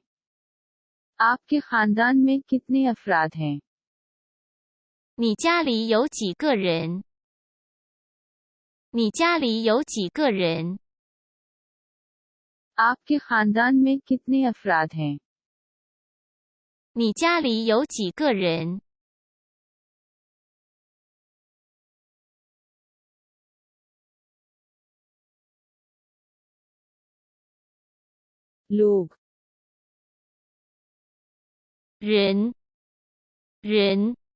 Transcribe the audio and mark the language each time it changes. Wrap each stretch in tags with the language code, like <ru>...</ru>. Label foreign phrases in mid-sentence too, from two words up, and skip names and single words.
<ur>آپ کے خاندان میں کتنے افراد ہیں?</ur> <zh>你家里有几个人？你家里有几个人？</zh> <ur>آپ کے خاندان میں کتنے افراد ہیں?</ur> <zh>你家里有几个人？</zh> <ur>लोग,</ur> <zh>人人</zh>